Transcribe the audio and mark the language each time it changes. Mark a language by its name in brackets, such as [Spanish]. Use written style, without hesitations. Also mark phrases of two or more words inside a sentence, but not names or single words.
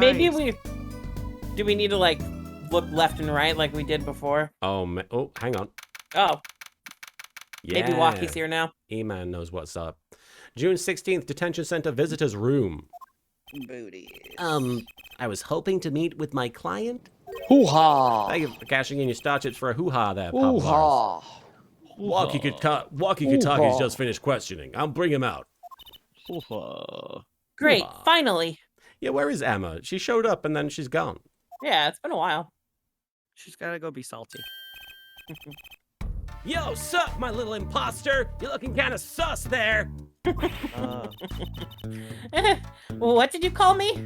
[English] Maybe do we need to like look left and right like we did before? Oh, hang on. Oh, Yeah. maybe Walkie's here now. E-Man knows what's up. June 16th, Detention Center Visitors Room. Booty. I was hoping to meet with my client. Hoo-ha! Thank you for cashing in your star chips for a hoo-ha there, Pablo Bars. Hoo-ha! Walkie-talkie's just finished questioning. I'll bring him out. Hoo-ha! Great, Wow. finally. Yeah, where is Emma? She showed up and then she's gone. Yeah, it's been a while. She's gotta go be salty. Yo, sup, my little imposter? You're looking kind of sus there. What did you call me?